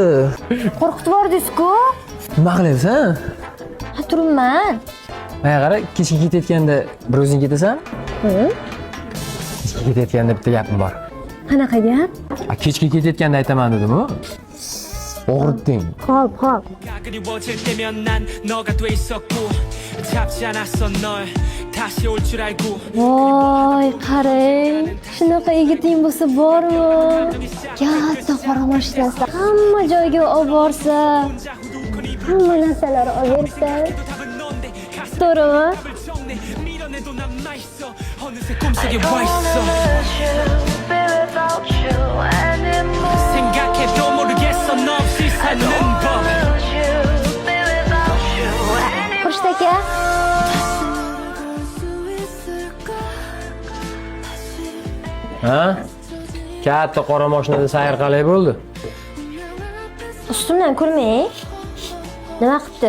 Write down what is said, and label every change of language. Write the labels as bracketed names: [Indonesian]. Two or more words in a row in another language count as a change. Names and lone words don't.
[Uzbek] Qo'rqitib yubordingiz-ku? Nima qilyapsan? Ha, turibman. Mana qara, kechga ketayotganda bir o'zing ketasan? Kechga ketayotganda bitta gapim bor. Qanaqa gap? Kechga ketayotganda aytaman dedim-ku. Og'ritding. Xo'p. [Korean] 그리워질 때면 난 너가 돼 있었고 잡지 않았어 널 다시 올 줄 알고 [Uzbek] Voy, qarang. Shunaqa yigiting bo'lsa bormi? Katta qora mashinasida hamma joyga olib borsa, hamma narsalar olib bersa. To'g'rimi? [Korean] 밀어내도 남아있어 어느새 꿈속에 와있어 생각해도 모르겠어 너 없이 사는 법 [Uzbek] Xurshid aka. Ha? Katta qora mashinada sayr qalay bo'ldi? Ustimdan ko'rmang. Nima qilibdi?